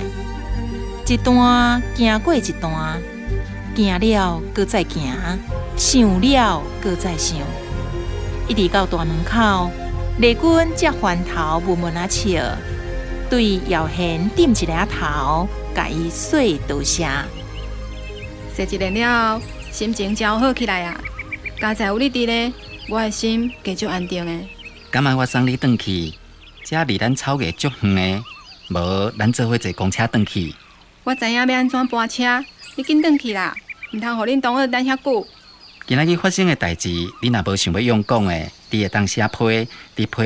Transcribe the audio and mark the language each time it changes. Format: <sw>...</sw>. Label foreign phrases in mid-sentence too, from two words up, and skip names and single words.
<nan>一段行过一段，行了搁再行，想了搁再想，一直到大门口，丽君才翻头闷闷啊笑。对姚贤点一个头，甲伊说多谢。说一连了，心情真好起来啊！加在有你伫咧，我的心加足安定的。感谢我送你转去，这离咱草原足远的，无咱做伙坐公车转去。我知影要安怎搬车，你紧转去啦，唔通互恁同学等遐久。今仔日发生的代志，你若无想要用讲的，你会当写批，伫批内才讲互我听。</nan>